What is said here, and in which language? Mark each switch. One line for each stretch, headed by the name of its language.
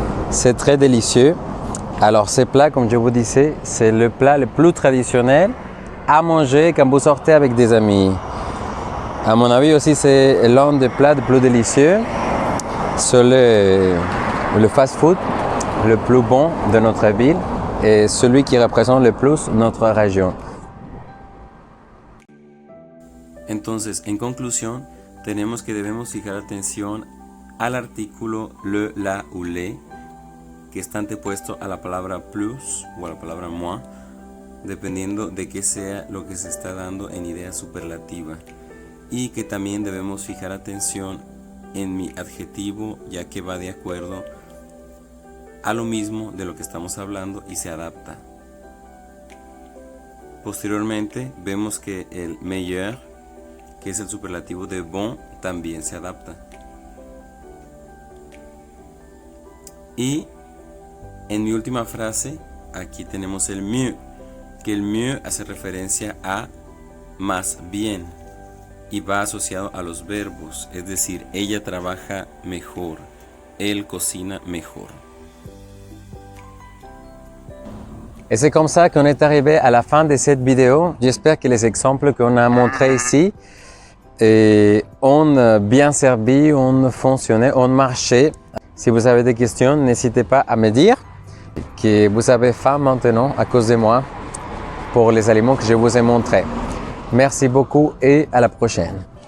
French: C'est très délicieux. Alors, ce plat, comme je vous disais, c'est le plat le plus traditionnel à manger quand vous sortez avec des amis. À mon avis aussi, c'est l'un des plats les plus délicieux. C'est le fast-food le plus bon de notre ville et celui qui représente le plus notre région.
Spanish: Entonces, en conclusión, tenemos que debemos fijar atención al artículo le, la ou les, que está antepuesto a la palabra plus o a la palabra moins, dependiendo de qué sea lo que se está dando en idea superlativa. Y que también debemos fijar atención en mi adjetivo, ya que va de acuerdo a lo mismo de lo que estamos hablando y se adapta. Posteriormente, vemos que el meilleur, que es el superlativo de bon, también se adapta. Y en mi última frase, aquí tenemos el mieux, que el mieux hace referencia a más bien y va asociado a los verbos, es decir, ella trabaja mejor, él cocina mejor.
French: Et c'est comme ça qu'on est arrivé à la fin de cette vidéo. J'espère que les exemples qu'on a montrés ici ont bien servi, ont fonctionné, ont marché. Si vous avez des questions, n'hésitez pas à me dire que vous avez faim maintenant à cause de moi pour les aliments que je vous ai montrés. Merci beaucoup et à la prochaine.